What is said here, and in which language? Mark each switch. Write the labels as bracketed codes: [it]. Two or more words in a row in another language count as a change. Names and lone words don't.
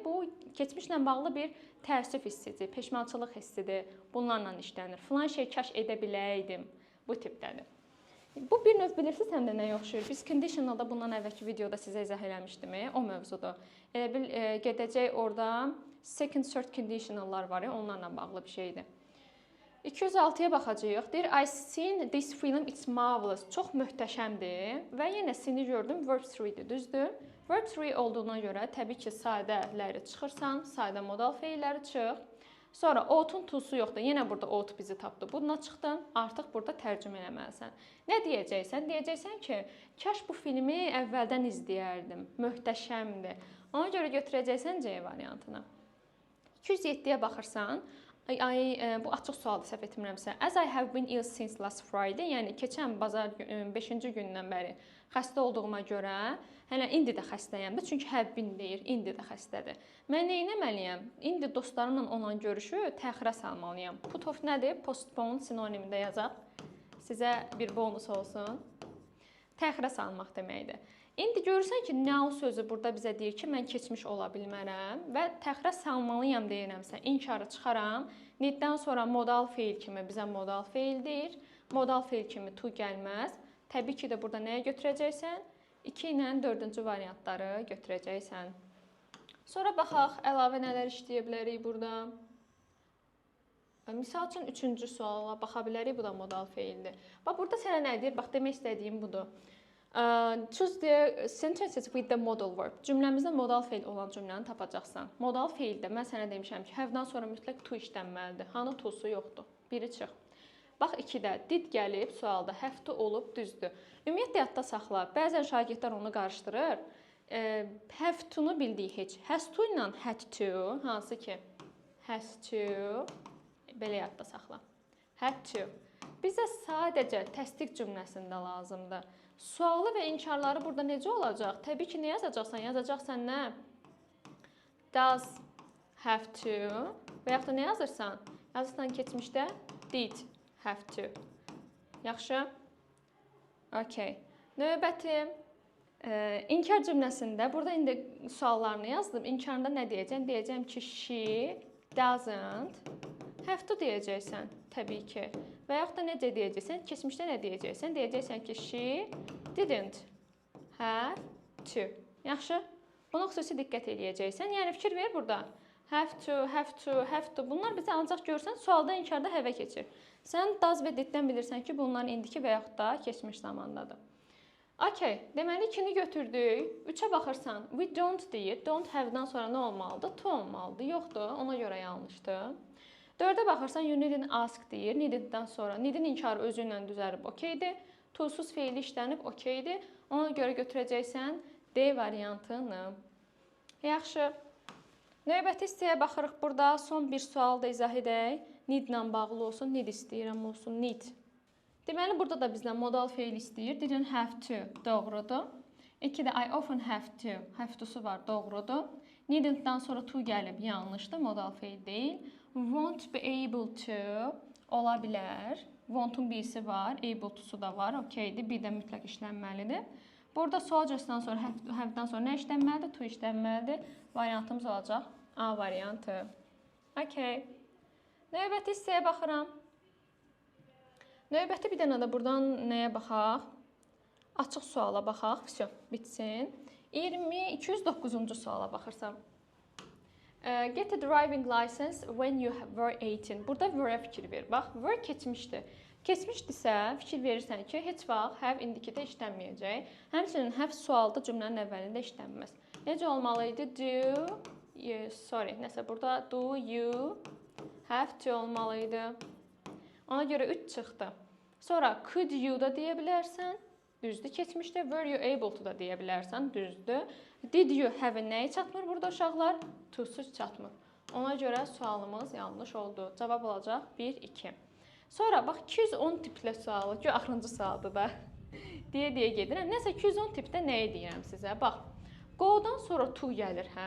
[az] Bu keçmişlə bağlı bir təəssüf hissidir, peşmançılıq hissidir. Bunlarla işlənir. Filan şey kaş edə biləydim. Bu tipdədir. Bu bir növ bilirsiniz həm də nəyə oxşuyur? Biz conditionalda bundan əvvəlki videoda sizə izah eləmişdim, o mövzudur. Elə bil gedəcək orada second, third conditionallar var, onlarla bağlı bir şeydir. 206-ya baxacağıq. Deyir, [en] I seen this film, it's marvelous. [az] Çox möhtəşəmdir. Və yenə seen-i gördüm, verb 3-dir, düzdür? Verb 3 olduğuna görə təbii ki, sadələri çıxırsan, sadə modal feilləri çıx. Sonra ought-un to-su yoxdur. Yenə burada ought bizi tapdı. Buna çıxdın, artıq burada tərcümə eləməlisən. Nə deyəcəksən? Deyəcəksən ki, kaş bu filmi əvvəldən izləyərdim. Möhtəşəmdir. Ona görə götürəcəksən C variantını. 207-yə baxırsan, bu açıq sualdır, səhv etmirəmsə. [en] As I have been ill since last Friday, [az] yəni keçən bazar 5-ci gündən bəri xəstə olduğuma görə, hələ indi də xəstəyəm də, çünki [en] have been [az] deyir, indi də xəstədir. Mən nə etməliyəm? İndi dostlarımla olan görüşü təxirə salmalıyam. Put off nədir? Postpone sinonimində yazaq. Sizə bir bonus olsun. Təxirə salmaq deməkdir. İndi görürsən ki, now sözü burada bizə deyir ki, mən keçmiş ola bilmərəm və təxirə salmalıyam deyirəmsə, inkarı çıxaram. Need-dən sonra modal feil kimi bizə modal feil deyir. Modal feil kimi to gəlməz. Təbii ki də burada nəyə götürəcəksən? 2 ilə 4-cü variantları götürəcəksən. Sonra baxaq, əlavə nələr işləyə bilərik burada. Misal üçün 3-cü suala baxa bilərik, bu da modal feildir. Bax, burada sənə nə deyir? Bax, demək istədiyim budur. [en] Choose the sentences with the modal verb. [az] Cümləmizdə modal feil olan cümləni tapacaqsan. Modal feildə mən sənə demişəm ki, have-dan sonra mütləq to işlənməlidir. Hanı to-su yoxdur. Biri çıx. Bax, 2-də did gəlib, sualda [en] have to [az] olub, düzdür. Ümumiyyətlə, yadda saxla. Bəzən şagirdlər onu qarışdırır. [en] Have to- [az] nu bildiyi heç. [en] Has to ilə had to, [az] hansı ki, [en] has to, [az] belə yadda saxla. [en] Had to. [az] Bizə sadəcə təsdiq cümləsində lazımdır. Sualı və inkarları burada necə olacaq? Təbii ki, nə yazacaqsan? Yazacaqsan nə? [en] Does have to [az] və yaxud da nə yazırsan? Yazırsan keçmişdə [en] did have to. [az] Yaxşı? Okay. Növbəti inkar cümləsində burada indi suallarını yazdım. İnkarında nə deyəcəm? Deyəcəm ki, [en] she doesn't have to deyəcəksən, [az] təbii ki. Və yaxud da necə deyəcəksən? Keçmişdə nə deyəcəksən? Deyəcəksən ki, [en] she didn't have to. [az] Yaxşı? Buna xüsusi diqqət eləyəcəksən. Yəni, fikir ver burada. [en] Have to, have to, have to. [az] Bunlar bizə ancaq görsən, sualda, inkarda have keçir. Sən does və diddən bilirsən ki, bunlar indiki və yaxud da keçmiş zamandadır. Okay, deməli 2-ni götürdük. 3-ə baxırsan, [en] we don't [az] deyir. Don't have-dan sonra nə olmalıdır? To olmalıdır. Yoxdur, ona görə yanlışdır. 4-ə baxırsan, [en] you needn't ask deyir. [az] Needn't-dən sonra, needin inkarı özü ilə düzəlib, okeydir. To-suz feili işlənib, okeydir. Ona görə götürəcəksən D variantını. Yaxşı. Növbəti hissəyə baxırıq burada. Son bir sual da izah edək. Need-lə bağlı olsun, need istəyirəm olsun, need. Deməli, burada da bizdən modal feil istəyir. [en] Didn't have to, [az] doğrudur. 2-də [en] I often have to, have to- [az] su var, doğrudur. Needn't-dan sonra to gəlib, yanlışdır, modal feil deyil. [en] Won't be able to, [az] ola bilər. Want-un birisi var, [en] able to- [az] su da var, okeydir. Bir də mütləq işlənməlidir. Burada sual cəsdən sonra, have-dan sonra nə işlənməlidir? To işlənməlidir. Variantımız olacaq A variantı. Okey. Növbəti hissəyə baxıram. Növbəti bir dənə də buradan nəyə baxaq? Açıq suala baxaq. Vəsə, bitsin. 209-cu suala baxırsam. [en] Get a driving license when you were 18. [az] Burada were-ə fikir ver. Bax, were keçmişdir. Keçmişdirsə, fikir verirsən ki, heç vaxt have indikidə işlənməyəcək. Həmçinin have sualda cümlənin əvvəlində işlənməz. Necə olmalı idi? Nəsə burada [en] do you have to [az] olmalı idi. Ona görə 3 çıxdı. Sonra [en] could you [az] da deyə bilərsən. Düzdür, keçmişdə [en] were you able to [az] da deyə bilərsən. Düzdür. [en] Did you have [az] nəyi çatmır burada uşaqlar? To-suz çatmır. Ona görə sualımız yanlış oldu. Cavab olacaq 1-2. Sonra bax 210 tiplə sualı, ki axırıncı sualdır da. deyə gedirəm. Nəsə 210 tipdə nəyi deyirəm sizə? Bax, go-dan sonra to gəlir, hə?